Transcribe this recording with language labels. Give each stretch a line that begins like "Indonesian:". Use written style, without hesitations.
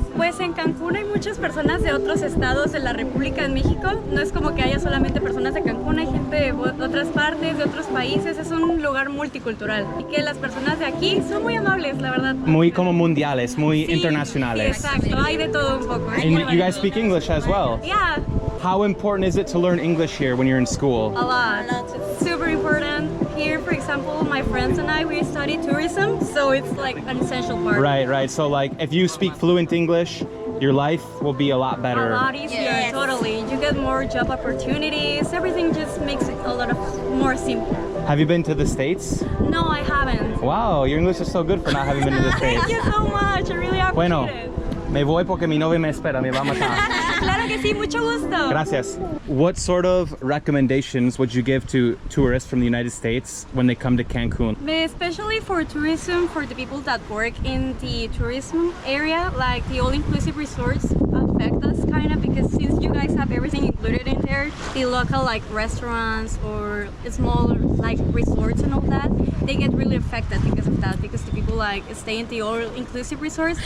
Spanish: Pues en Cancún hay muchas personas de otros estados de la República en México. No es como que haya solamente personas de Cancún, hay gente de otras partes, de otros países. Es un lugar multicultural y que las personas de aquí son muy amables, la verdad. Muy como mundiales, muy Sí, internacionales. Sí, exacto, hay de todo un poco.
English: And you guys speak English as well? Yeah, How important is it to learn English here when you're in school? a lot. It's super important. Here, for example, my friends and I, we study tourism, so it's like an essential part. Right. So like if you speak fluent English, your life will be a lot A better. lot easier, totally. You get more job opportunities. Everything just makes it a lot of more simple. Have you been to the States? No, I haven't. Wow, your English is so good for not having been to the States. Thank you so much. I really appreciate
Spanish: Bueno,
English: it.
Spanish: me voy porque mi novia me espera, me va a matar. Claro que sí, mucho gusto. Gracias.
English: What sort of recommendations would you give to tourists from the United States when they come to Cancun? Especially for tourism, for the people that work in the tourism area, like the all-inclusive resorts affect us kind of because since you guys have everything included in there, the local like restaurants or small like resorts and all that, they get really affected because of that, because the people like stay in the all-inclusive resorts.